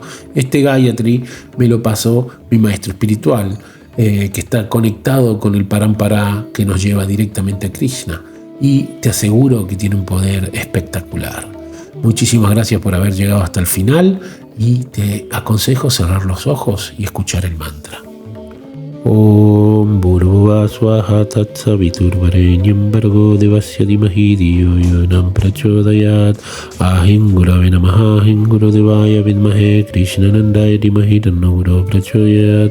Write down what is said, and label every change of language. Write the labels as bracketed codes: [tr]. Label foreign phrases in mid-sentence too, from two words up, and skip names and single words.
[es] Este Gayatri me lo pasó mi maestro espiritual, que está conectado con el Parampara, que nos lleva directamente a Krishna, y te aseguro que tiene un poder espectacular. Muchísimas gracias por haber llegado hasta el final, y te aconsejo cerrar los ojos y escuchar el mantra. [sa] Om Bhurva Swaha Tatsaviturvarenyam Bhargo Devasya Dhimahi Dhiyo Yonam Prachodayat. Ahim Gurave Namaha Ahim Gurudevaya Vidmahe Krishnanandaya Dhimahi Tanno Guru Prachodayat.